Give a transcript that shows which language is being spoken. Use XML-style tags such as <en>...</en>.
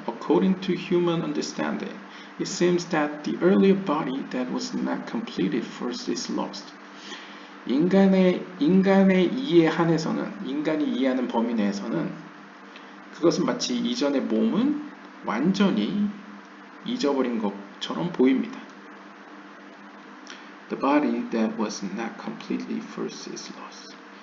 <en>According to human understanding, it seems that the earlier body that was not completed first is lost.</en> <ko>인간의 이해 한에서는, 인간이 이해하는 범위 내에서는 그것은 마치 이전의 몸은 완전히 잊어버린 것처럼 보입니다.</ko> <en>The body that was not completely first is lost.</en>